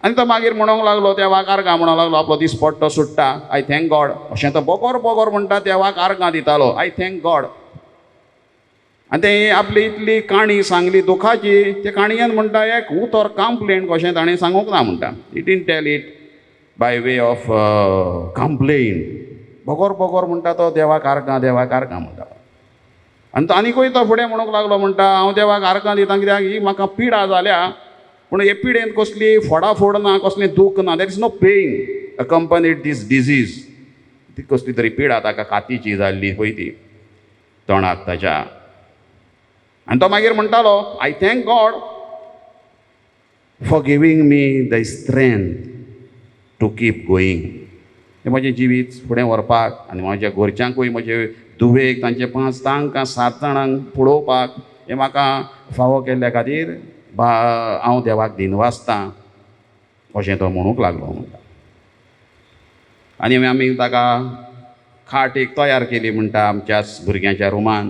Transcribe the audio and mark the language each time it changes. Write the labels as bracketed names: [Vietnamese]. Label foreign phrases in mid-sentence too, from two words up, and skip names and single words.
[Konkani] आनी तो मागीर म्हणूंक लागलो देवाक आर्गां म्हणूंक लागलो आपलो दीस पडटो सुट्टा [English] I thank God [Konkani] अशें तो बोगोर बोगोर म्हणटा देवाक आर्गां दितालो [English] I thank God. [Konkani] आनी ते आपली इतली काणी सांगली दुखाची ते काणयेन म्हणटा एक उतर कंप्लेंट कशें ताणें सांगूंक ना म्हणटा. [English] It didn't tell it by way of complain. [Konkani] बोगोर बोगोर म्हणटा तो देवाक आर्गां म्हणटा. आनी तो आनीकूय तो फुडें म्हणूंक लागलो म्हणटा हांव देवाक आर्गां दितां कित्याक ही म्हाका पिडा जाल्या पूण हे पिडेंत कसली फोडाफोड ना कसलें दूख ना. [English] There is no pain accompanied this disease. [Konkani] ती कसली तरी पिडा ताका कातीची जाल्ली पळय ती तोंडाक ताच्या. आनी तो मागीर म्हणटालो [English] I thank God for giving me the strength to keep going. [Konkani] हें म्हजें जिवीत फुडें व्हरपाक आनी म्हज्या घरच्यांकूय म्हजे धुवेक तांचे 5 तांकां 7 जाणांक पळोवपाक हें म्हाका फावो केल्ल्या खातीर हांव देवाक दिनवासतां अशें तो म्हणूंक लागलो म्हणटा. आनी आमी ताका खाट एक तयार केली म्हणटा आमच्याच भुरग्यांच्या रुमान.